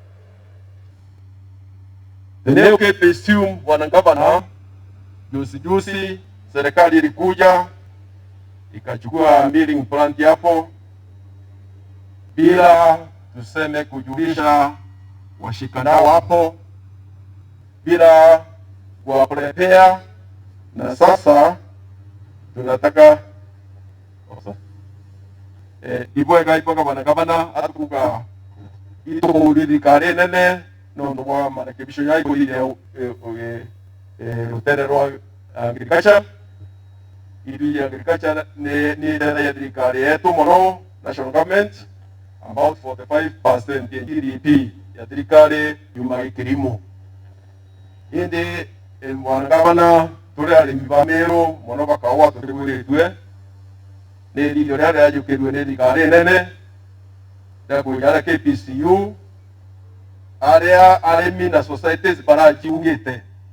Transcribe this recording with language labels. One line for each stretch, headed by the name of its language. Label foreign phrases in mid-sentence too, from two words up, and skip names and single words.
Swahili: Eneo KPSU, wana gavana, juzi serikali ilikuja ikachukua milling plant hapo bila tuseme kujulisha washikanao hapo, bila kuwaprepare, na sasa tunataka
Meru: Ibwega wana gavana atukuga ito kare nene no ndo marekebisho yako ile rutere rwa agriculture ili agriculture ni tena ya thirikari yetu mono
English: national government about
Meru: 45% ya GDP ya thirikari yuma kilimo. Indi mwana gavana tuli arimi ba Meru mono bakawa tuliburitwe ni lilio rya yajukirwe ni thirikari nene da kujara KPCU area arimi na societies barajiungite